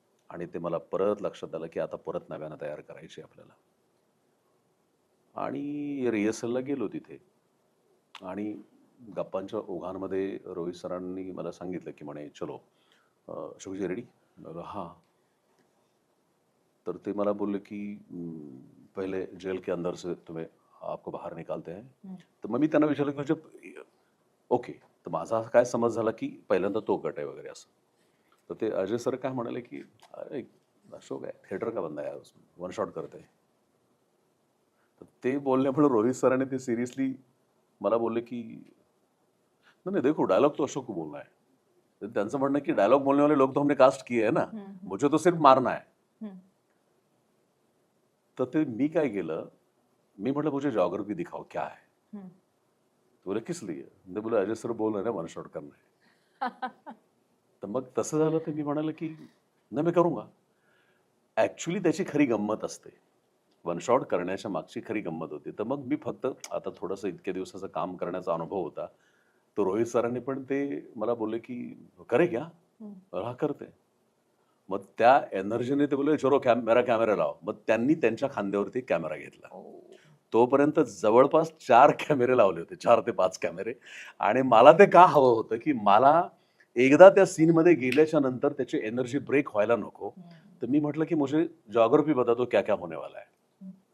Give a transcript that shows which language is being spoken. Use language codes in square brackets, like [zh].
[mr] आणि ते मला परत लक्षात आलं, की आता परत नव्यानं तयार करायची आपल्याला. आणि रिहर्सलला गेलो तिथे. आणि गप्पांच्या ओघांमध्ये रोहित सरांनी मला सांगितलं, की म्हणे, [hi] "चलो अशोकजी रेडी?" [mr] म्हणलं, "हां." तर ते मला बोलले, की [hi] "पहिले जेल के अंदर से तुम्हें आपको बाहर निकालते हैं." हं. [mr] तर मग मी त्यांना विचारलं, की म्हणजे ओके. तर माझा असा काय समज झाला, की पहिल्यांदा तो गट आहे वगैरे असं. तर ते अजय सर काय म्हणाले, की [hi] "अरे अशोक है, थिएटर का बंदा है यार, वन शॉट करते हैं." [mr] तर ते बोलल्यामुळे रोहित सरांनी ते सिरियसली मला बोलले, की [hi] "नहीं, नहीं देखो डायलॉग तो अशोक को बोलना है." [mr] तर त्यांचं म्हणणं आहे, की [hi] डायलॉग बोलने वाले लोग तो हमने कास्ट किए हैं ना, हं. हं. मुझे तो सिर्फ मारना है. हं. [mr] तर ते मी काय केलं, मी म्हटलं [hi] मुझे ज्योग्राफी दिखाओ क्या है. हम्म. तो बोले किस लिए. ते बोले अजय सर बोल रहे हैं वन शॉट करना है. [mr] तर मग तसं झालं तर मी म्हणाले की नाही मी करूंगा. ऍक्च्युली त्याची खरी गंमत असते, वन शॉट करण्याच्या मागची खरी गंमत होती. तर मग मी फक्त आता थोडंसं इतक्या दिवसाचं काम करण्याचा अनुभव होता, तो रोहित सरांनी पण ते मला बोलले की [hi] करे क्या. हा करते. [mr] मग त्या एनर्जीने ते बोलले [hi] चलो मेरा [mr] कॅमेरा लाव. मग त्यांनी त्यांच्या खांद्यावरती कॅमेरा घेतला. तोपर्यंत जवळपास 4 कॅमेरे लावले होते, 4 ते 5 कॅमेरे. आणि मला ते का हवं होतं की मला एकदा त्या सीन मध्ये गेल्याच्या नंतर त्याची एनर्जी ब्रेक व्हायला नको. तर मी म्हटलं की [hi] मुझे ज्योग्राफी बता दो क्या क्या होने वाला है.